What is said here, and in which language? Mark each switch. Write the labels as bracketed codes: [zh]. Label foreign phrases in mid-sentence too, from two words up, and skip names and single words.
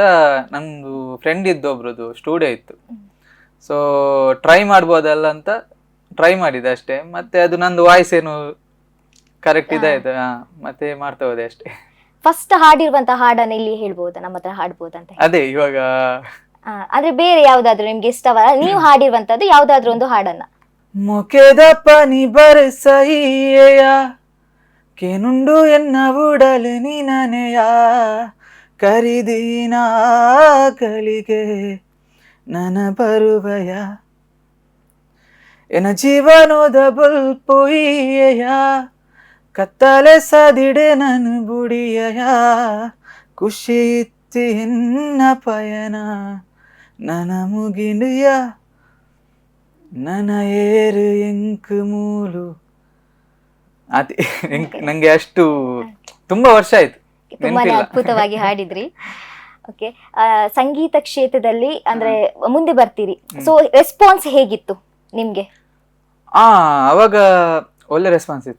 [kn] ನಂದು ಫ್ರೆಂಡ್ ಇದ್ದೊಬ್ರದ್ದು ಸ್ಟುಡಿಯೋ ಇತ್ತು, [en] so try [kn] ಮಾಡ್ಬೋದಲ್ಲ ಅಂತ ಟ್ರೈ ಮಾಡಿದೆ ಅಷ್ಟೇ. ಮತ್ತೆ ಅದು ನಂದು ವಾಯ್ಸ್ ಏನು ಕರೆಕ್ಟ್ ಇದಾಯ್ತು, ಮತ್ತೆ ಮಾಡ್ತಾ ಹೋದೆ ಅಷ್ಟೇ. ಫಸ್ಟ್ ಹಾಡಿರುವಂತ ಹಾಡನ್ನ ಇಲ್ಲಿ ಹೇಳ್ಬೋದಾ, ನಮ್ಮ ಹತ್ರ ಹಾಡ್ಬೋದಂತ? ಅದೇ ಇವಾಗ ಆದ್ರೆ ಬೇರೆ ಯಾವ್ದಾದ್ರು ನಿಮ್ಗೆ ಇಷ್ಟವಲ್ಲ ನೀವು ಹಾಡಿರುವಂತದ್ದು ಯಾವ್ದಾದ್ರು ಒಂದು ಹಾಡನ್ನ? [tcy] ಮೊಕೆದ ಪನಿ ಬರಸೈಯ ಕೇನುಂಡು ಎನ್ನ ಉಡಲು ನೀನನೆಯ ಕರಿದೀನ ಗಳಿಗೆ ನನ ಬರುವಯ ಎನ ಜೀವನದ ಬಲ್ಪೊಯ್ಯ ಕತ್ತಲೆ ಸದಿಡೆ ನನ್ ಬುಡಿಯ ಖುಷಿ ಇತ್ತಿ ಎನ್ನ ಪಯನ ನನ ಮುಗಿಂಡಿಯ ನನ ಏರು ಎಂಕ್ ಮೂಲು. [kn] ಅದೇ ನಂಗೆ ಅಷ್ಟು ತುಂಬಾ ವರ್ಷ ಆಯ್ತು, ತುಂಬಾನೇ ಅದ್ಭುತವಾಗಿ ಹಾಡಿದ್ರಿ. ಓಕೆ. ಸಂಗೀತ ಕ್ಷೇತ್ರದಲ್ಲಿ ಅಂದ್ರೆ ಮುಂದೆ ಬರ್ತೀರಿ, [en] so response [kn] ಹೇಗಿತ್ತು ನಿಮ್ಗೆ? ಅವಾಗ ಒಳ್ಳೆ ರೆಸ್ಪಾನ್ಸ್ ಇತ್ತು.